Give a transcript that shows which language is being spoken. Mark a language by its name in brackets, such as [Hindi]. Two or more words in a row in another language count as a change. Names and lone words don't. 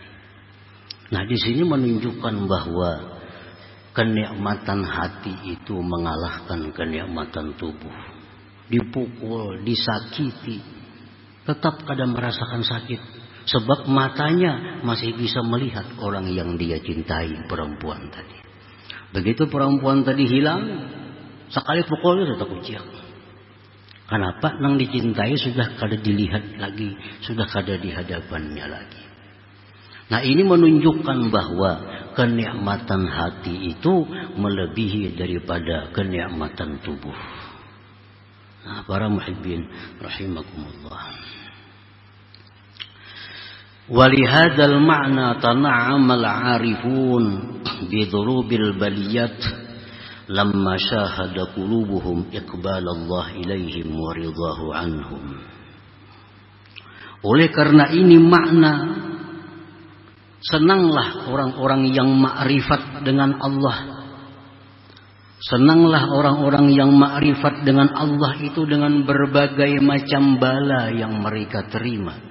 [Indonesian] Nah, di sini menunjukkan bahwa kenikmatan hati itu mengalahkan kenikmatan tubuh. Dipukul, disakiti, tetap kadang merasakan sakit. Sebab matanya masih bisa melihat orang yang dia cintai, perempuan tadi. Begitu perempuan tadi hilang, sekali pukul sudah kuciak. Kenapa? [Banjar] Nang dicintai sudah kada dilihat lagi, sudah kada di hadapannya lagi. [Indonesian] Nah, ini menunjukkan bahwa kenikmatan hati itu melebihi daripada kenikmatan tubuh. Nah, para [Arabic] محبين رحمكم الله. ولهذا المعنى تنعم العارفون بضروب البليات لما شاهدت قلوبهم إقبال الله إليهم ورضاه عنهم. [Indonesian] Oleh karena ini makna senanglah orang-orang yang ma'rifat dengan Allah. Senanglah orang-orang yang ma'rifat dengan Allah itu dengan berbagai macam bala yang mereka terima.